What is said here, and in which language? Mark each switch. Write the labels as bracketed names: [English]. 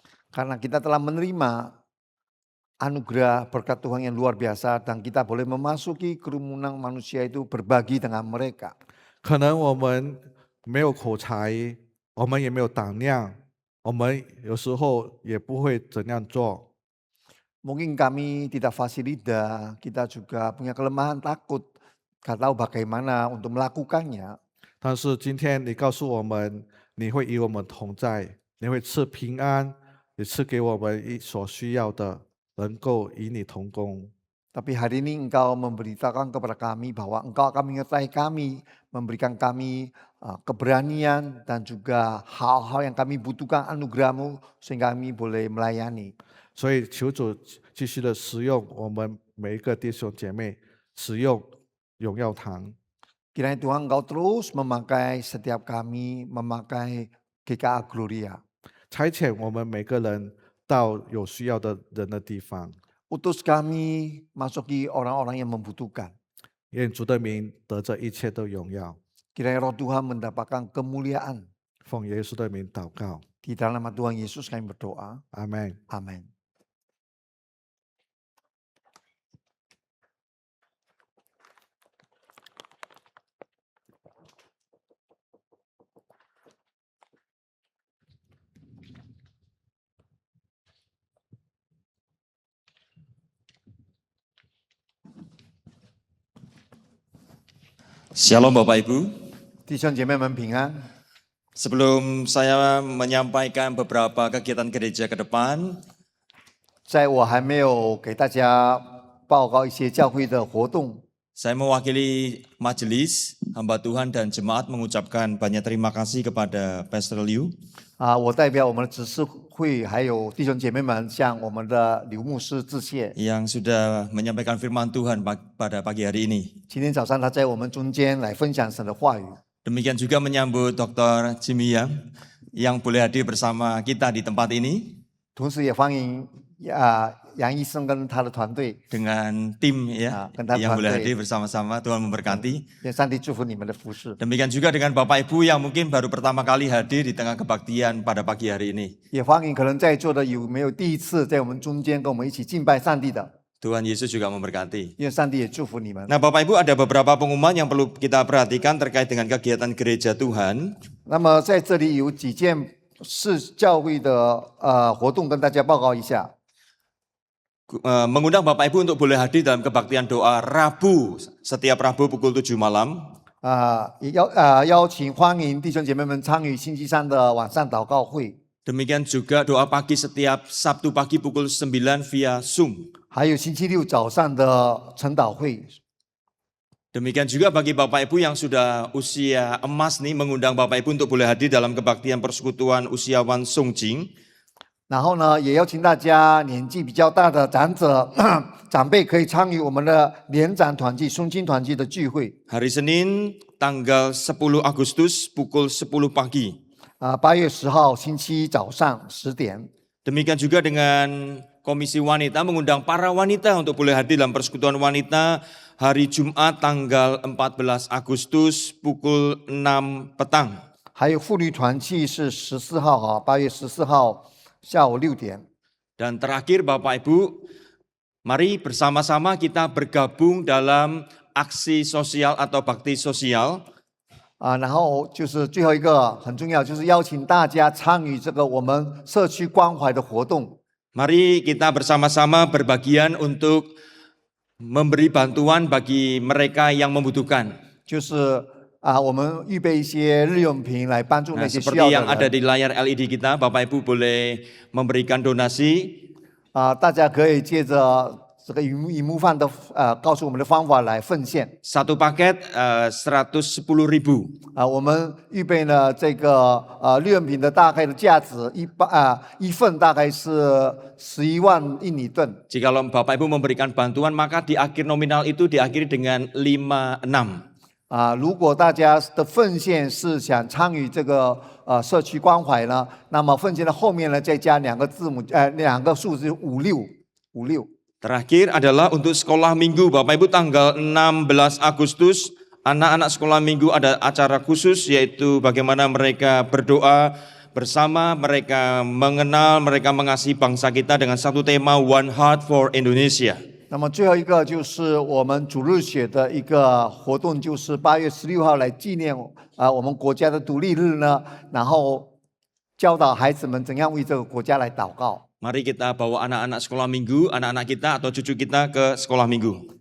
[Indonesian] Karena kita telah menerima anugerah berkat Tuhan yang luar biasa dan kita boleh memasuki kerumunan manusia itu berbagi dengan mereka. [Chinese] 可能我们没有口才，我们也没有胆量，我们有时候也不会怎样做。 [Indonesian] Mungkin kami tidak fasilida, kita juga punya kelemahan takut, gak tahu bagaimana untuk melakukannya. [Chinese] 但是今天你告诉我们，你会与我们同在，你会赐平安，也赐给我们所需要的，能够与你同工。 [Indonesian] Tapi hari ini Engkau memberitakan kepada kami bahwa Engkau akan menyertai kami, memberikan kami keberanian dan juga hal-hal yang kami butuhkan anugerah-Mu sehingga kami boleh melayani. [Chinese] 所以求主继续的使用我们每一个弟兄姐妹，使用荣耀堂。 [Indonesian] Kiranya Tuhan Engkau terus memakai setiap kami, memakai GKA Gloria. [Chinese] 差遣我们每个人到有需要的人的地方。 [Indonesian] Utus kami masuki orang-orang yang membutuhkan. [Chinese] 愿主的名得着一切的荣耀。 [Indonesian] Kiranya Roh Tuhan mendapatkan kemuliaan. [Chinese] 奉耶稣的名祷告， [Indonesian] Di dalam nama Tuhan Yesus kami berdoa. [Chinese] 阿门。 [Indonesian] Amin. Shalom Bapak Ibu. [Chinese] 弟兄姐妹们平安。 [Indonesian] Sebelum saya menyampaikan beberapa kegiatan gereja ke depan, [Chinese] 在我还没有给大家报告一些教会的活动， [Indonesian] saya mewakili majelis, hamba Tuhan dan jemaat mengucapkan banyak terima kasih kepada Pastor Liu [Chinese] 我代表我们的执事会还有弟兄姐妹们向我们的刘牧师致谢。 [Indonesian] yang sudah menyampaikan firman Tuhan pada pagi hari ini. [Chinese] 今天早上他在我们中间来分享神的话语。 [Indonesian] Demikian juga menyambut Dr. Jimmy yang boleh hadir bersama kita di tempat ini [Chinese] 同时也欢迎杨医生跟他的团队， [Indonesian] dengan tim ya dengan yang boleh [Chinese] 团队。 [Indonesian] hadir bersama-sama. Tuhan memberkati. [Chinese] 愿上帝祝福你们的服饰， [Indonesian] Demikian juga dengan Bapak Ibu yang mungkin baru pertama kali hadir di tengah kebaktian pada pagi hari ini. [Chinese] 也欢迎可能在座的有没有第一次在我们中间跟我们一起敬拜上帝的， [Indonesian] Tuhan Yesus juga memberkati. [Chinese] 愿上帝也祝福你们。 [Indonesian] Nah Bapak Ibu ada beberapa pengumuman yang perlu kita perhatikan terkait dengan kegiatan gereja Tuhan. [Chinese] 那么在这里有几件是教会的活动跟大家报告一下。 [Indonesian] Mengundang Bapak Ibu untuk boleh hadir dalam kebaktian doa Rabu, setiap Rabu pukul 7 malam. [Chinese] 也邀请欢迎弟兄姐妹们参与星期三的晚上祷告会， [Indonesian] Demikian juga doa pagi setiap Sabtu pagi pukul 9 via Zoom. [Chinese] 还有星期六早上的晨祷会。 [Indonesian] Demikian juga bagi Bapak Ibu yang sudah usia emas nih, mengundang Bapak Ibu untuk boleh hadir dalam kebaktian persekutuan usiawan Songjing. [Chinese] 然后呢，也邀请大家年纪比较大的长者、长辈可以参与我们的联长团契、诵经团契的聚会。 [Indonesian] Hari Senin tanggal 10 Agustus pukul 10 pagi. [Chinese] 8月10号星期一早上10点。 [Indonesian] Demikian juga dengan Komisi Wanita mengundang para wanita untuk boleh hadir dalam persekutuan wanita hari Jumat tanggal 14 Agustus pukul 6 petang. [Chinese] 还有妇女团契是14号8月14号下午6点。 [Indonesian] Dan terakhir Bapak Ibu, mari bersama-sama kita bergabung dalam aksi sosial atau bakti sosial. [Chinese] 然后就是最后一个很重要，就是邀请大家参与这个我们社区关怀的活动。 [Indonesian] Mari kita bersama-sama berbagian untuk memberi bantuan bagi mereka yang membutuhkan. [Chinese] 就是我们预备一些日用品来帮助那 [Indonesian] Nah, [Chinese] 些需 [Indonesian] seperti [Chinese] 要 [Indonesian] yang [Chinese] 的 [Indonesian] ada [Chinese] 人。 [Indonesian] di layar LED kita, Bapak Ibu boleh memberikan donasi. [Chinese] 大家可以借着这个荧幕上的告诉我们的方法来奉献。 [Indonesian] Satu paket 110.000. [Chinese] 我们预备了这个日用品的大概的价值一份大概是11万印尼盾。 [Indonesian] Jikalau Bapak Ibu memberikan bantuan, maka di akhir nominal itu diakhiri dengan 56. [Chinese] 如果大家的奉献是想参与这个社区关怀呢，那么奉献的后面呢再加两个字母两个数字56。 [Indonesian] Terakhir adalah untuk sekolah minggu. Bapak Ibu tanggal 16 Agustus, anak-anak sekolah minggu ada acara khusus yaitu bagaimana mereka berdoa bersama, mereka mengenal, mereka mengasihi bangsa kita dengan satu tema One Heart for Indonesia. [Chinese] 那么最后一个就是我们主日学的一个活动，就是8月16号来纪念我们国家的独立日呢，然后教导孩子们怎样为这个国家来祷告。 [Indonesian] Mari kita bawa anak-anak sekolah minggu, anak-anak kita atau cucu kita ke sekolah minggu.